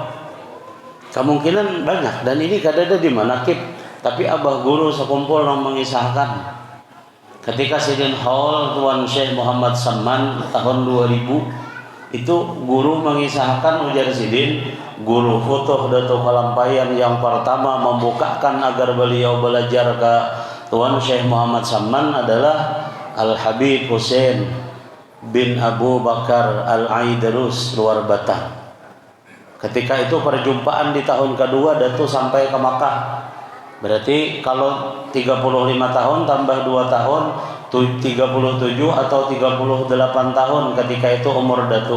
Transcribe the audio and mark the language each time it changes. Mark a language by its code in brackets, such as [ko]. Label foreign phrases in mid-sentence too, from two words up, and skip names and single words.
[id] Kemungkinan banyak, dan ini kadang-kadang di manakib, tapi abah guru sekumpul yang mengisahkan ketika Sidin Haul Tuan Syekh Muhammad Samman tahun 2000 itu guru mengisahkan, ujar Sidin, guru futuh Datuk Kalampayan yang pertama membukakan agar beliau belajar ke Tuan Syekh Muhammad Samman adalah Al-Habib Hussein bin Abu Bakar Al-Aidarus luar Batang. Ketika itu perjumpaan di tahun kedua Datuk sampai ke Makkah. Berarti kalau 35 tahun tambah 2 tahun 37 atau 38 tahun ketika itu umur Datuk.